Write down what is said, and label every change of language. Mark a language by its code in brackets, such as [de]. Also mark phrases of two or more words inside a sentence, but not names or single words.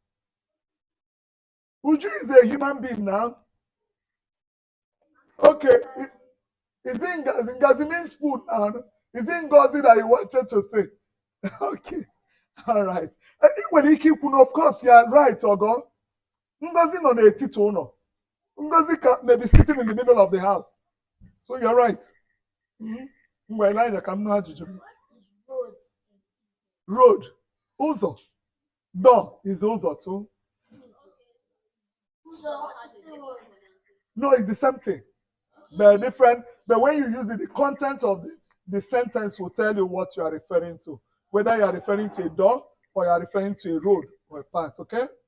[en] Uju is a human being now. Okay. Is it Ngazi? Ngazi means food now. Is it Ngozi that you wanted to say? Okay. All right. I think when he keep, of course, you are right, Ogo. [ig] Ngozi no n'etiti ụlọ. [en] Ngozi may be sitting in the middle of the house. So you're right. [ig] Mgbe Elijah ka m na-ajụjụ. [en] Road. Road. Ụzọ. Door is ụzọ too. No, it's the same thing. They're different. But when you use it, the content of the sentence will tell you what you are referring to. Whether you are referring to a door or you are referring to a road or a path, okay?